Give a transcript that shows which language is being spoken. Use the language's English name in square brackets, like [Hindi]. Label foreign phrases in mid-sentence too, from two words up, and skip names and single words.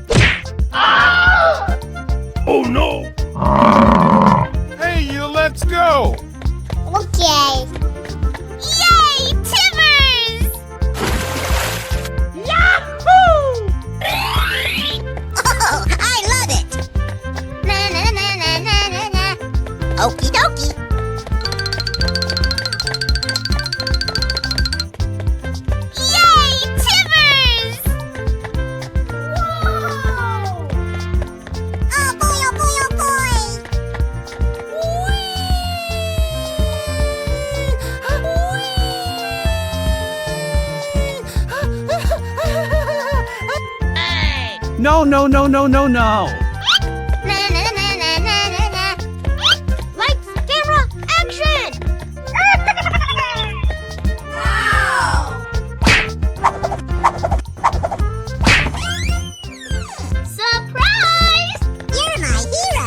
[English] Oh no! Hey, you, let's go. Okay. Yay, Timbers! Yahoo! Oh, I love it! Na na na na na na na. Okie dokie. Yay, Timbers! Whoa! Oh boy, oh boy, oh boy! No, no, no, no, no, no. Na na na na na na na. Lights, camera, action! Wow! Surprise! You're my hero.